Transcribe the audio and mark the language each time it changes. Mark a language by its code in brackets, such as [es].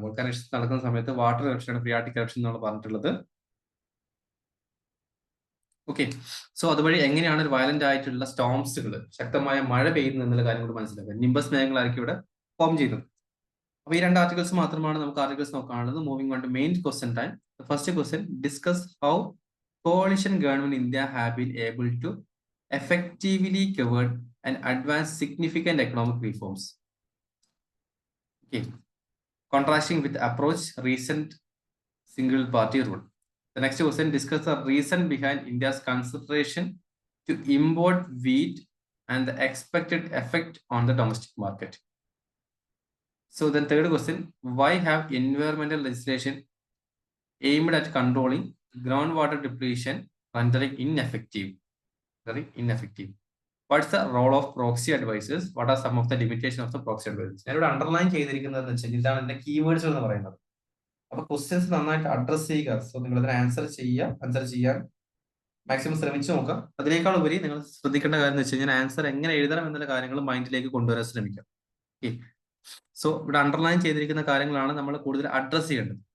[ml] Volcanic eruption നടക്കുന്ന സമയത്ത് water ഇറപ്ഷനാണ് phreatic eruption എന്നാണ് പറഞ്ഞിട്ടുള്ളത്. ഓക്കെ, സോ അതുവഴി എങ്ങനെയാണ് ഒരു വയലന്റ് ആയിട്ടുള്ള സ്റ്റോംസുകൾ, ശക്തമായ മഴ പെയ്യുന്നത് എന്നുള്ള കാര്യം കൂടി മനസ്സിലാക്കുക. നിംബസ് മേഘങ്ങളായിരിക്കും ഇവിടെ ഫോം ചെയ്യുന്നത്. അപ്പൊ ഈ രണ്ട് ആർട്ടിക്കിൾസ് മാത്രമാണ് നമുക്ക് articles നോക്കാനുള്ളത്. [en] Moving on to main question time. First question, discuss how coalition government in India have been able to effectively cover and advance significant economic reforms. Okay, contrasting with approach recent single party rule. The next question, discuss the reason behind India's consideration to import wheat and the expected effect on the domestic market. So then third question, why have environmental legislation aimed at controlling groundwater depletion rendering ineffective? What's the role of proxy advisors? What are some of the limitations of the proxy advisors? [ml] ഞാനിവിടെ underline ചെയ്തിരിക്കുന്നത് ഇതാണ് എന്റെ keywords എന്ന് പറയുന്നത്. അപ്പൊ questions നന്നായിട്ട് address ചെയ്യുക. So നിങ്ങൾ ഇതിന് ആൻസർ ചെയ്യാൻ മാക്സിമം ശ്രമിച്ചു നോക്കാം. അതിനേക്കാൾ ഉപരി നിങ്ങൾ ശ്രദ്ധിക്കേണ്ട കാര്യം എന്ന് വെച്ച് കഴിഞ്ഞാൽ ആൻസർ എങ്ങനെ എഴുതണം എന്നുള്ള കാര്യങ്ങൾ മൈൻഡിലേക്ക് കൊണ്ടുവരാൻ ശ്രമിക്കാം. ഓക്കെ, സോ ഇവിടെ അണ്ടർലൈൻ ചെയ്തിരിക്കുന്ന കാര്യങ്ങളാണ് നമ്മൾ കൂടുതൽ അഡ്രസ് ചെയ്യേണ്ടത്.